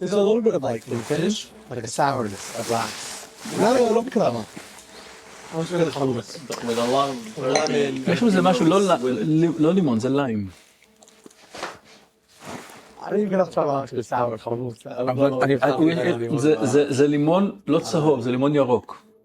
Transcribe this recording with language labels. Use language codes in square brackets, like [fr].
[en] There's a little bit of like the finish, like a sourness, a black. No, I'm sure the fungus. With a lot of Lemon. [he] יש בזה משהו לא לימון, זה ליים. [en] I didn't even have to try much with sour hummus. [he] זה לימון לא צהוב, זה לימון ירוק.